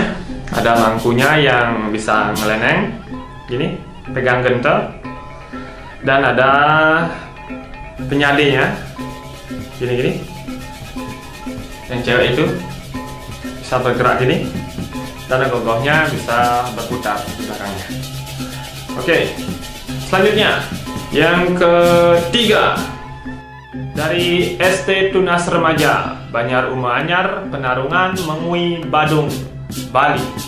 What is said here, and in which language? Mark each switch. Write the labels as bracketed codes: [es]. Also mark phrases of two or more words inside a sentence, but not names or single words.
[id] Ada mangkunya yang bisa ngeleneng gini, pegang gentel, dan ada penyalinya gini-gini. Yang cewek itu bisa bergerak gini, dan ogoh-ogohnya bisa berputar di belakangnya. Oke, selanjutnya yang ketiga, dari ST Tunas Remaja Banjar Uma Anyar, Penarungan, Memui, Badung, Bali.